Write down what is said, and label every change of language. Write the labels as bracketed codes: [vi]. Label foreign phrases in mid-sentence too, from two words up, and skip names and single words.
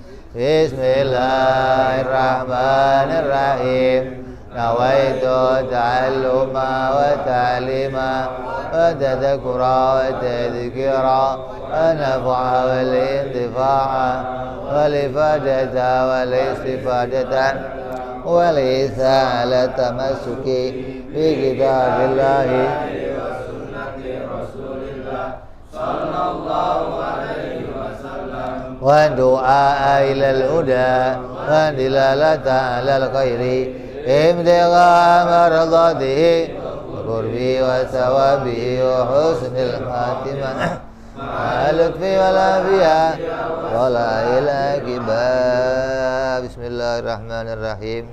[ar] بسم الله الرحمن الرحيم. نويت التعلم والتعليم والتذاكر والتذكير والنفع والانتفاع وال إفادة والاستفادة والإسالة تمسك بكتاب الله وسنة رسول الله صلى الله عليه وسلم والدعاء إلى الهدى والدلالة على الخير ابتغاء مرضاته والقرب وثوابه وحسن الخاتمة مع اللطف والعافية ولا إله إلا بسم الله الرحمن الرحيم.